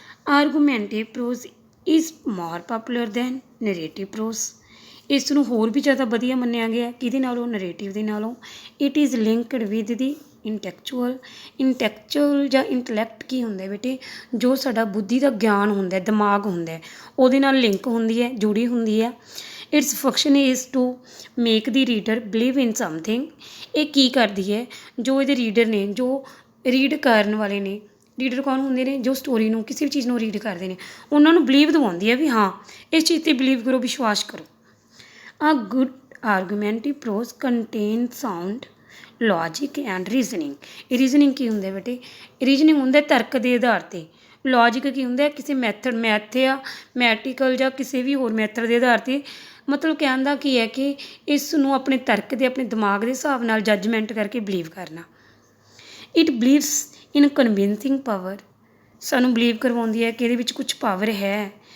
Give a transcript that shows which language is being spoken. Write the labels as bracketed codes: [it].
[en] Argumentative prose is more popular than narrative prose. [pa] ਇਸ ਨੂੰ ਹੋਰ ਵੀ ਜ਼ਿਆਦਾ ਵਧੀਆ ਮੰਨਿਆ ਗਿਆ ਕਿਹਦੇ ਨਾਲੋਂ? ਨਰੇਟਿਵ ਦੇ ਨਾਲੋਂ। [en] it is linked with the intellectual [pa] ਜਾਂ ਇੰਟਲੈਕਟ ਕੀ ਹੁੰਦਾ ਬੇਟੇ? ਜੋ ਸਾਡਾ ਬੁੱਧੀ ਦਾ ਗਿਆਨ ਹੁੰਦਾ, ਦਿਮਾਗ ਹੁੰਦਾ, ਉਹਦੇ ਨਾਲ ਲਿੰਕ ਹੁੰਦੀ ਹੈ, ਜੁੜੀ ਹੁੰਦੀ ਹੈ। [en] Its function is to make the reader believe in something. [pa] ਇਹ ਕੀ ਕਰਦੀ ਹੈ? ਜੋ ਇਹਦੇ ਰੀਡਰ ਨੇ, ਜੋ ਰੀਡ ਕਰਨ ਵਾਲੇ ਨੇ, ਰੀਡਰ ਕੌਣ ਹੁੰਦੇ ਨੇ? ਜੋ ਸਟੋਰੀ ਨੂੰ, ਕਿਸੇ ਵੀ ਚੀਜ਼ ਨੂੰ ਰੀਡ ਕਰਦੇ ਨੇ, ਉਹਨਾਂ ਨੂੰ ਬਿਲੀਵ ਦਿਵਾਉਂਦੀ ਹੈ ਵੀ ਹਾਂ ਇਸ ਚੀਜ਼ 'ਤੇ ਬਿਲੀਵ ਕਰੋ, ਵਿਸ਼ਵਾਸ ਕਰੋ। [en] A good argumentative prose contains sound logic and reasoning. [pa] Reasoning ਕੀ ਹੁੰਦਾ ਬੇਟੇ? ਰੀਜ਼ਨਿੰਗ ਹੁੰਦਾ ਤਰਕ ਦੇ ਆਧਾਰ 'ਤੇ। ਲੌਜਿਕ ਕੀ ਹੁੰਦਾ? ਕਿਸੇ ਮੈਥੀਕਲ ਜਾਂ ਕਿਸੇ ਵੀ ਹੋਰ ਮੈਥਡ ਦੇ ਆਧਾਰ 'ਤੇ। ਮਤਲਬ ਕਹਿਣ ਦਾ ਕੀ ਹੈ ਕਿ ਇਸ ਨੂੰ ਆਪਣੇ ਤਰਕ ਦੇ, ਆਪਣੇ ਦਿਮਾਗ ਦੇ ਹਿਸਾਬ ਨਾਲ ਜੱਜਮੈਂਟ ਕਰਕੇ ਬਿਲੀਵ ਕਰਨਾ। [en] It believes in convincing power. [pa] ਸਾਨੂੰ ਬਿਲੀਵ ਕਰਵਾਉਂਦੀ ਹੈ ਕਿ ਇਹਦੇ ਵਿੱਚ ਕੁਛ ਪਾਵਰ ਹੈ।